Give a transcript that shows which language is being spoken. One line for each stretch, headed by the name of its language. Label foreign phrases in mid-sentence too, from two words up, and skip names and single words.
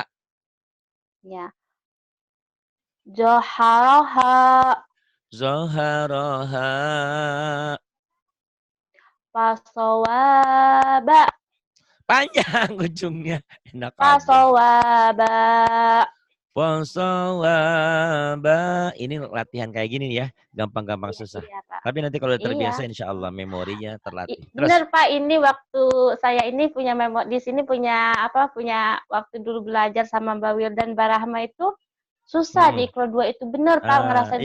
Arabic: Ya. ضحاها. ضحاها. فسواها.
Indonesian: Panjang ujungnya. Enak aja.
Arabic: فسواها. فسواها.
Indonesian: Ini latihan kayak gini ya. Gampang-gampang susah. Iya, Pak. Tapi nanti kalau terbiasa Iya.
Arabic: إن شاء الله
Indonesian: memorinya terlatih. Bener Pak, ini waktu saya ini punya di sini punya waktu dulu belajar sama Mbak Wildan Barahma itu susah di Ikro 2 itu bener Pak, ngerasain